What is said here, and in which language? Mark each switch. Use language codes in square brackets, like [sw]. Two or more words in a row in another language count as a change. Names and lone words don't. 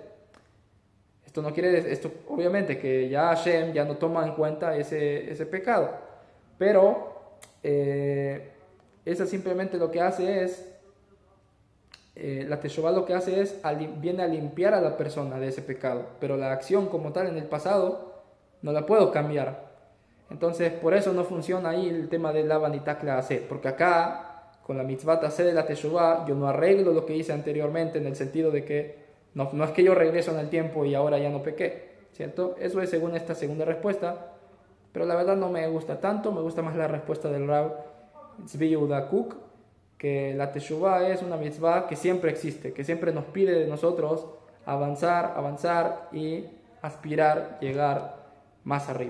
[es] Esto no quiere decir, esto obviamente que ya Hashem ya no toma en cuenta ese pecado, pero esa simplemente lo que hace es, la teshuvah lo que hace es, viene a limpiar a la persona de ese pecado, pero la acción como tal en el pasado no la puedo cambiar. Entonces por eso no funciona ahí el tema de [he] lav anitak leaseh, [es] porque acá con la [he] mitzvah taseh [es] de la teshuvah yo no arreglo lo que hice anteriormente, en el sentido de que no es que yo regreso en el tiempo y ahora ya no pequé, ¿cierto? Eso es según esta segunda respuesta, pero la verdad no me gusta tanto, me gusta más la respuesta del Rav Tzvi Yehuda Kook, que la teshuvah es una mitzvah que siempre existe, que siempre nos pide de nosotros avanzar y aspirar, llegar más arriba.